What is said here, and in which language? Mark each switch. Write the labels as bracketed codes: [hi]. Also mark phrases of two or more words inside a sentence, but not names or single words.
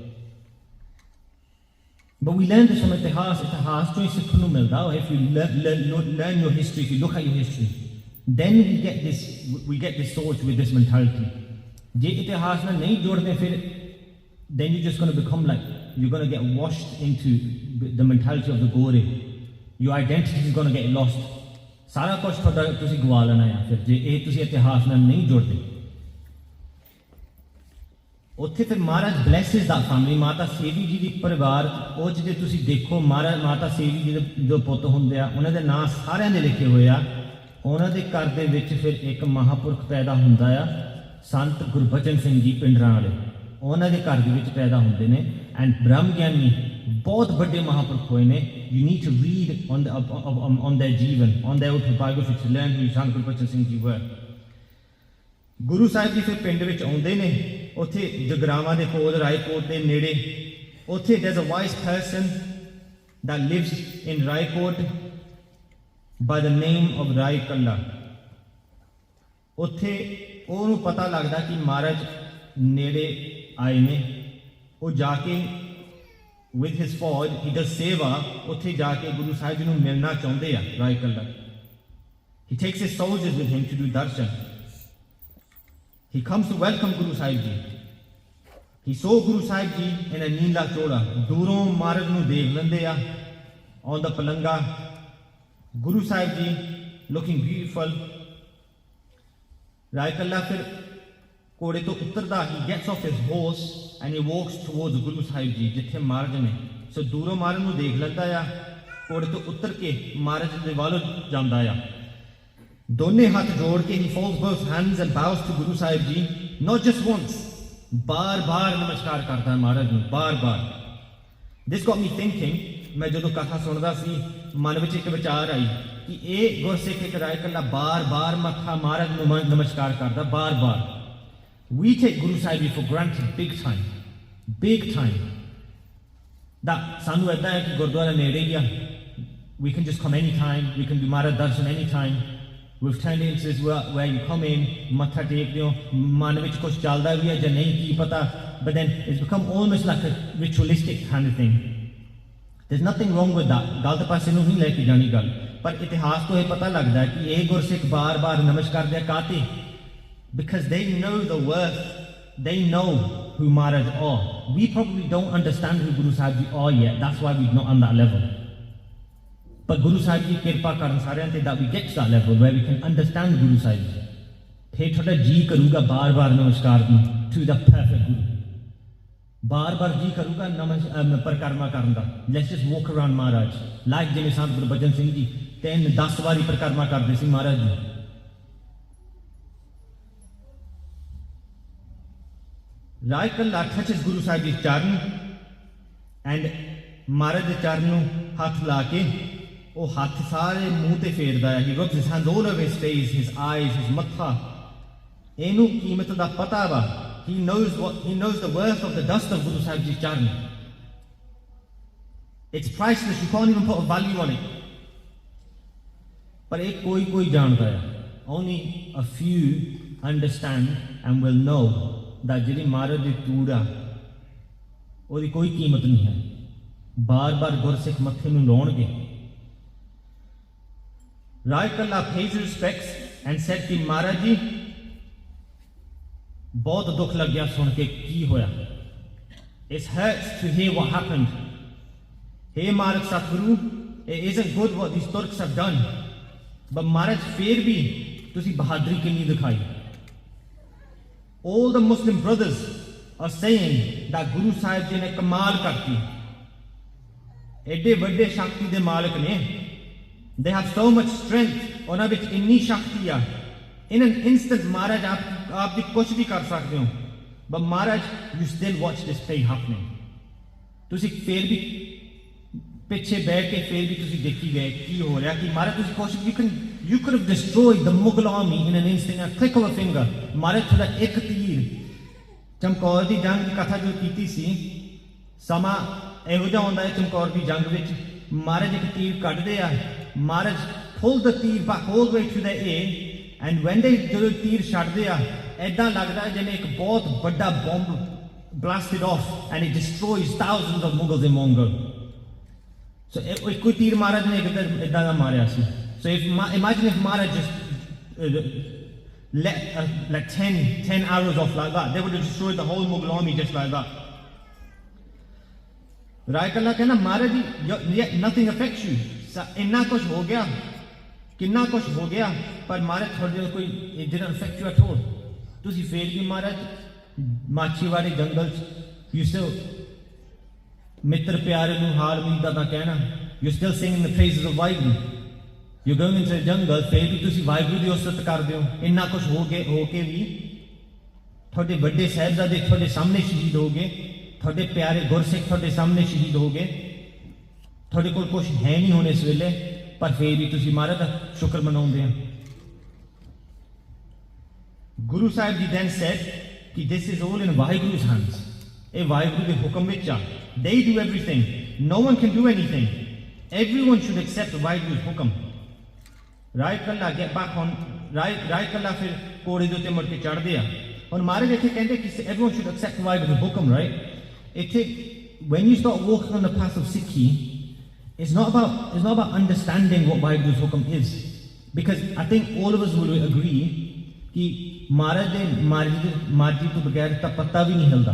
[en] But we learn this from [pa] ਇਤਿਹਾਸ ਤੋਂ ਸਿੱਖਣੂੰ ਮਿਲਦਾ. [en] If you learn your history, if you look at your history, then we get this thought with this mentality. [pa] ਜੇ ਇਤਿਹਾਸ ਨਾ ਨਹੀਂ ਜੋੜਦੇ ਫਿਰ, [en] then you're just going to become like, you're going to get washed into the mentality of the gore. Your identity is going to get lost. [pa] ਸਾਰਾ ਕੁਝ ਥੋਡਾ ਤੁਸੀਂ ਗਵਾ ਲੈਣਾ ਹੈ ਫਿਰ ਜੇ ਏਹ ਤੁਸੀਂ ਇਤਿਹਾਸ ਨਾ ਨਹੀਂ ਜੋੜਦੇ. ਉੱਥੇ ਫਿਰ ਮਹਾਰਾਜ ਬਲੈਸਿਸ ਦਾ ਫੈਮਿਲੀ. ਮਾਤਾ ਸੇਵੀ ਜੀ ਦੀ ਪਰਿਵਾਰ ਉਹ ਜੇ ਤੁਸੀਂ ਦੇਖੋ ਮਾਤਾ ਸੇਵੀ ਜੀ ਦੇ ਜੋ ਪੁੱਤ ਹੁੰਦੇ ਆ ਉਹਨਾਂ ਦੇ ਨਾਂ ਸਾਰਿਆਂ ਦੇ ਲਿਖੇ ਹੋਏ ਆ. ਉਹਨਾਂ ਦੇ ਘਰ ਦੇ ਵਿੱਚ ਫਿਰ ਇੱਕ ਮਹਾਪੁਰਖ ਪੈਦਾ ਹੁੰਦਾ ਆ, ਸੰਤ ਗੁਰਬਚਨ ਸਿੰਘ ਜੀ ਪਿੰਡਰਾਂ ਵਾਲੇ. ਉਹਨਾਂ ਦੇ ਘਰ ਦੇ ਵਿੱਚ ਪੈਦਾ ਹੁੰਦੇ ਨੇ. ਐਂਡ ਬ੍ਰਹਮ ਗਿਆਨੀ ਬਹੁਤ ਵੱਡੇ ਮਹਾਪੁਰਖ ਹੋਏ ਨੇ. [en] you need to read on their ਜੀਵਨ, ਔਨ their autobiography to learn who ਸੰਤ ਗੁਰਬਚਨ ਸਿੰਘ ਜੀ were. [pa] ਗੁਰੂ ਸਾਹਿਬ ਜੀ ਫਿਰ ਪਿੰਡ ਵਿੱਚ ਆਉਂਦੇ ਨੇ. ਉੱਥੇ ਜਗਰਾਵਾਂ ਦੇ ਕੋਲ ਰਾਏਕੋਟ ਦੇ ਨੇੜੇ ਉੱਥੇ [en] there's a wise person that lives in Raiport by the name of Rai Kalla. [pa] ਉੱਥੇ ਉਹਨੂੰ ਪਤਾ ਲੱਗਦਾ ਕਿ ਮਹਾਰਾਜ ਨੇੜੇ ਆਏ ਨੇ. ਉਹ ਜਾ ਕੇ [en] with his fauj he does seva. [pa] ਉੱਥੇ ਜਾ ਕੇ ਗੁਰੂ ਸਾਹਿਬ ਜੀ ਨੂੰ ਮਿਲਣਾ ਚਾਹੁੰਦੇ ਆ Rai Kalla. [en] He takes his soldiers with him to do darshan. He comes to welcome Guru Sahib Ji. He saw Guru Sahib Ji in a Neela Chola. [pa] ਦੂਰੋਂ ਮਹਾਰਾਜ ਨੂੰ ਦੇਖ ਲੈਂਦੇ ਆ [en] on the [pa] palanga. [en] Guru Sahib Ji looking beautiful. [pa] Rai Kalla ਫਿਰ ਘੋੜੇ ਤੋਂ ਉੱਤਰਦਾ. [en] He gets off his horse and he walks towards Guru Sahib Ji [pa] ਜਿੱਥੇ ਮਹਾਰਾਜ ਨੇ. So ਦੂਰੋਂ ਮਹਾਰਾਜ ਨੂੰ ਦੇਖ ਲੈਂਦਾ ਆ. ਘੋੜੇ ਤੋਂ ਉੱਤਰ ਕੇ ਮਹਾਰਾਜ ਦੇ ਵੱਲੋਂ ਜਾਂਦਾ ਆ. [hi] दोनों हाथ जोड़ के [en] he folds both hands and bows to Guru Sahib Ji, not just once, [hi] बार बार नमस्कार करता है महाराज ਨੂੰ, बार बार. [en] This got me thinking. [pa] मैं ਜਦੋਂ ਕਥਾ ਸੁਣਦਾ ਸੀ ਮਨ ਵਿੱਚ ਇੱਕ ਵਿਚਾਰ ਆਈ ਕਿ ਇਹ ਗੁਰਸਿੱਖ ਇੱਕ ਰਾਏ ਕੱਲਾ ਬਾਰ ਬਾਰ ਮੱਥਾ ਮਹਾਰਾਜ ਨੂੰ ਨਮਸਕਾਰ ਕਰਦਾ ਬਾਰ ਬਾਰ. [en] We take Guru Sahib Ji for granted big time. [pa] that ਸਾਨੂੰ ਏਦਾਂ ਹੈ ਕਿ ਗੁਰਦੁਆਰਾ ਨੇੜੇ ਹੀ ਆ, [en] we can just come anytime, we can do Maharaj darshan anytime. We've turned into this where you come in, [pa] ਮੱਥਾ ਟੇਕਦੇ ਹੋ, ਮਨ ਵਿੱਚ ਕੁਝ ਚੱਲਦਾ ਭੀ ਹੈ ਜਾਂ ਨਹੀਂ ਕੀ ਪਤਾ, [en] but then it's become almost like a ritualistic kind of thing. There's nothing wrong with that. [pa] ਗਲਤ ਪਾਸੇ ਨੂੰ ਨਹੀਂ ਲੈਕੇ ਜਾਣੀ ਗੱਲ, ਪਰ ਇਤਿਹਾਸ ਤੋਂ ਇਹ ਪਤਾ ਲੱਗਦਾ ਹੈ ਕਿ ਇਹ ਗੁਰਸਿੱਖ ਬਾਰ-ਬਾਰ ਨਮਸਕਾਰ ਦੇ ਕਾਤੇ, [en] because they know the worth, they know who Maharaj are. We probably don't understand who Guru Sahib Ji are yet. That's why we're not on that level. But Guru Sahib Ji [pa] ਕਿਰਪਾ ਕਰਨ ਸਾਰਿਆਂ ਤੇ [en] that we get to that level where we can understand Guru Sahib Ji. [pa] ਫਿਰ ਥੋੜ੍ਹਾ ਜੀ ਕਰੂਗਾ ਬਾਰ ਬਾਰ ਨਮਸਕਾਰ [en] to the perfect Guru. [pa] ਬਾਰ ਬਾਰ ਜੀ ਕਰੂਗਾ ਪਰਕਰਮਾ ਕਰਨ ਦਾ. [en] Let's just walk around Maharaj like [pa] jiਵੇਂ Sant Gurbachan Singh Ji 10 ਵਾਰੀ ਪਰਿਕਰਮਾ ਕਰਦੇ ਸੀ ਮਹਾਰਾਜ ਜੀ. [en] Rai Kalla touches Guru Sahib Ji's charan and [pa] Maharaj ਦੇ ਚਰਨ ਨੂੰ ਹੱਥ ਲਾ ਕੇ ਉਹ ਹੱਥ ਸਾਰੇ ਮੂੰਹ ਤੇ ਫੇਰਦਾ ਹੈ। [en] He rubs his hands all over his face, his eyes, his ਮੱਥਾ। [pa] ਇਹਨੂੰ ਕੀਮਤ ਦਾ ਪਤਾ ਵਾ। [en] He knows the worth of the dust of Guru Sahib Ji's ਚਰਨ। It's priceless, you can't even put a value on it। [pa] ਪਰ ਇਹ ਕੋਈ ਜਾਣਦਾ ਹੈ। [en] Only a few understand and will know that [pa] ਜਿਹੜੀ ਮਹਾਰਾਜ ਦੀ ਤੂੜ ਆ ਉਹਦੀ ਕੋਈ ਕੀਮਤ ਨਹੀਂ ਹੈ। ਬਾਰ-ਬਾਰ ਗੁਰਸਿੱਖ ਮੱਥੇ ਨੂੰ ਲਾਉਣਗੇ। [en] Rai Kalla pays respects and said [pa] ਕਿ ਮਹਾਰਾਜ ਜੀ ਬਹੁਤ ਦੁੱਖ ਲੱਗਿਆ ਸੁਣ ਕੇ ਕੀ ਹੋਇਆ। [en] It hurts to hear what happened। Hey Maharaj Satguru, it isn't good what these Turks have done, but Maharaj [pa] ਫਿਰ ਵੀ ਤੁਸੀਂ ਬਹਾਦਰੀ ਕਿੰਨੀ ਦਿਖਾਈ। [en] All the Muslim brothers are saying that Guru Sahib ji [pa] ਨੇ ਕਮਾਲ ਕਰਤੀ। ਐਡੇ ਵੱਡੇ ਸ਼ਕਤੀ ਦੇ ਮਾਲਕ ਨੇ। [en] They have so much strength, [pa] ਉਹਨਾਂ ਵਿੱਚ ਇੰਨੀ ਸ਼ਕਤੀ ਆ। [en] In an instant [pa] Maharaj ਆਪ ਦੀ ਕੁਝ ਵੀ ਕਰ ਸਕਦੇ ਹੋ, [en] but Maharaj you still watch this play happening। [pa] ਤੁਸੀਂ ਫੇਰ ਵੀ ਪਿੱਛੇ ਬੈਠ ਕੇ ਫੇਰ ਵੀ ਤੁਸੀਂ ਦੇਖੀ ਗਏ ਕੀ ਹੋ ਰਿਹਾ ਕਿ Maharaj ਤੁਸੀਂ ਕੁਝ [en] you could have destroyed the Mughal army in an instant, a click of a finger। [pa] Maharaj ਤੁਹਾਡਾ ਇੱਕ ਤੀਰ ਚਮਕੌਰ ਦੀ ਜੰਗ ਦੀ ਕਥਾ ਜੋ ਕੀਤੀ ਸੀ, ਸਮਾਂ ਇਹੋ ਜਿਹਾ ਹੁੰਦਾ ਹੈ ਚਮਕੌਰ ਦੀ ਜੰਗ ਵਿੱਚ Maharaj ਇੱਕ ਤੀਰ ਕੱਢਦੇ ਆ। [en] Maharaj pulled the ਤੀਰ back all the way to the air, and when they [pa] ਜਦੋਂ ਤੀਰ ਛੱਡਦੇ ਆ ਐਦਾਂ ਲੱਗਦਾ ਜਿਵੇਂ ਇੱਕ ਬਹੁਤ ਵੱਡਾ ਬੰਬ [en] blasted off and it destroys thousands of Mughals in one go। [pa] So ਇੱਕੋ ਤੀਰ Maharaj ਨੇ ਏਦਾਂ ਦਾ ਮਾਰਿਆ ਸੀ। [en] So imagine if Maharaj just let like 10 arrows off like that, they would have destroyed the whole Mughal army just like that। Rai Kalla ਕਹਿੰਦਾ Maharaj ji yet nothing affects you। [pa] ਇੰਨਾ ਕੁਝ ਹੋ ਗਿਆ, ਕਿੰਨਾ ਕੁਝ ਹੋ ਗਿਆ, ਪਰ Maharaj ਤੁਹਾਡੇ ਕੋਈ [en] it didn't affect you at all। [pa] ਤੁਸੀਂ ਫੇਰ ਵੀ Maharaj ਮਾਛੀਵਾੜੇ ਜੰਗਲ ਚ [en] you still [pa] ਮਿੱਤਰ ਪਿਆਰੇ ਨੂੰ ਹਾਰ ਮੀਦਾ ਤਾਂ ਕਹਿਣਾ, [en] you still singing the praises of ਵਾਹਿਗੁਰੂ। You're going into the jungle, [pa] ਫੇਰ ਵੀ ਤੁਸੀਂ ਵਾਹਿਗੁਰੂ ਦੀ ਉਸਤਤ ਕਰਦੇ ਹੋ। ਇੰਨਾ ਕੁਝ ਹੋ ਕੇ ਵੀ ਤੁਹਾਡੇ ਵੱਡੇ ਸਾਹਿਬਜ਼ਾਦੇ ਤੁਹਾਡੇ ਸਾਹਮਣੇ ਸ਼ਹੀਦ ਹੋ ਗਏ, ਤੁਹਾਡੇ ਪਿਆਰੇ ਗੁਰਸਿੱਖ ਤੁਹਾਡੇ ਸਾਹਮਣੇ ਸ਼ਹੀਦ ਹੋ ਗਏ। ਤੁਹਾਡੇ ਕੋਲ ਕੁਝ ਹੈ ਨਹੀਂ ਹੁਣ ਇਸ ਵੇਲੇ, ਪਰ ਫੇਰ ਵੀ ਤੁਸੀਂ Maharaj ਦਾ ਸ਼ੁਕਰ ਮਨਾਉਂਦੇ ਆ। [en] Guru Sahib Ji then said ਕਿ this is all in Vaheguru's hands। [pa] ਇਹ ਵਾਹਿਗੁਰੂ ਦੇ ਹੁਕਮ ਵਿੱਚ ਆ। [en] They do everything, no one can do anything। Everyone should accept Vaheguru's ਹੁਕਮ। [pa] Rai Kalla [en] get back on [pa] Rai Kalla ਫਿਰ ਘੋੜੇ ਦੇ ਉੱਤੇ ਮੁੜ ਕੇ ਚੜ੍ਹਦੇ ਆ। ਹੁਣ Maharaj ਇੱਥੇ ਕਹਿੰਦੇ ਕਿ [en] everyone should accept Vaheguru's [pa] ਹੁਕਮ, right? [en] ਇੱਥੇ when you start walking on the path of Sikhi, it's not about understanding what Vaheguru's ਹੁਕਮ is, because I think all of us will agree [pa] ਕਿ Maharaj ਦੇ ਮਰਜ਼ੀ ਤੋਂ ਬਗੈਰ ਤਾਂ ਪੱਤਾ ਵੀ ਨਹੀਂ ਹਿਲਦਾ।